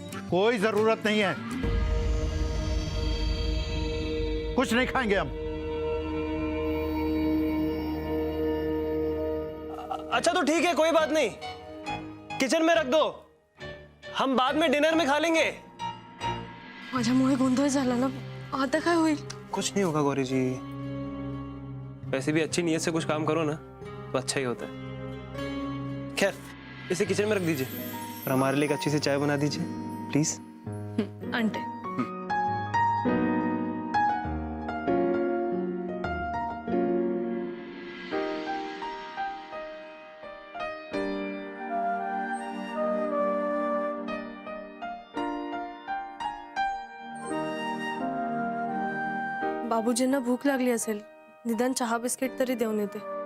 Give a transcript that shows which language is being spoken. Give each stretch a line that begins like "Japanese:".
Hindi: कोई जरूरत नहीं है, कुछ नहीं खाएंगे हम। अच्छा तो ठीक है, कोई बात नहीं, किचन में रख दो, हम बाद में डिनर में खा लेंगे।
Marathi: माझा मुळे गोंधळ झाला ना, आता काय होईल?
Hindi: कुछ नहीं होगा गौरी जी, वैसे भी अच्छी नीयत से कुछ काम करो ना तो अच्छा ही होता है। खैर इसे किचन में रख दीजिए और हमारे लिए एक अच्छी सी चाय बना दीजिए प्लीज।
Marathi: आंटे बाबूजींना भूक लागली असेल, निदान चहा बिस्किट तरी देऊन येते।